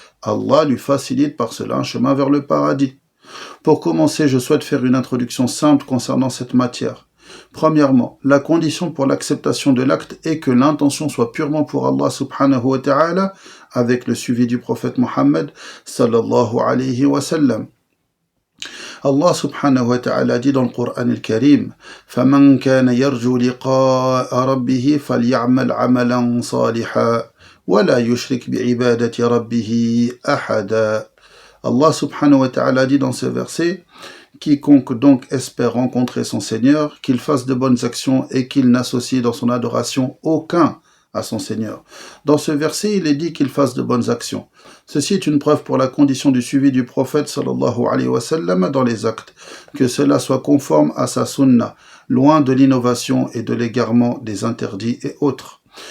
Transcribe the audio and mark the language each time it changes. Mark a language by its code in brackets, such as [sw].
[fr] Allah lui facilite par cela un chemin vers le paradis. Pour commencer, je souhaite faire une introduction simple concernant cette matière. Premièrement, la condition pour l'acceptation de l'acte est que l'intention soit purement pour Allah subhanahu wa ta'ala, avec le suivi du prophète Mohammed sallallahu alayhi wa sallam. Allah subhanahu wa ta'ala dit dans le Coran al-Karim [ar] فَمَنْ كَانَ يَرْجُو لِقَاءَ رَبِّهِ فَلْيَعْمَلْ عَمَلًا صَالِحًا وَلَا يُشْرِكْ بِعِبَادَةِ رَبِّهِ أَحَدًا. [fr] Allah subhanahu wa ta'ala dit dans ce verset « Quiconque donc espère rencontrer son Seigneur, qu'il fasse de bonnes actions et qu'il n'associe dans son adoration aucun à son Seigneur. » Dans ce verset, il est dit qu'il fasse de bonnes actions. Ceci est une preuve pour la condition du suivi du prophète sallallahu alayhi wa sallam dans les actes, que cela soit conforme à sa sunna, loin de l'innovation et de l'égarement des interdits et autres.